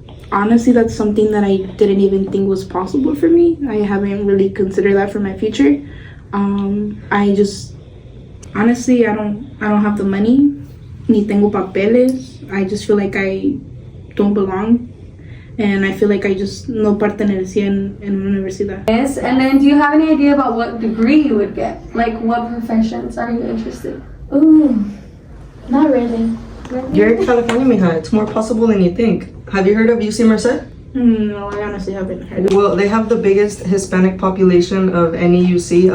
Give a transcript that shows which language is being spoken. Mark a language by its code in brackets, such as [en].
[en] Honestly, that's something that I didn't even think was possible for me. I haven't really considered that for my future. Honestly, I don't have the money. [es] Ni tengo papeles. [en] I just feel like I don't belong. And I feel like I just [es] no pertenecía en una universidad. [en] Yes, and then do you have any idea about what degree you would get? Like what professions are you interested? Ooh, not really. You're in California, Mija. It's more possible than you think. Have you heard of UC Merced? No, I honestly haven't heard of it. Well, they have the biggest Hispanic population of any UC.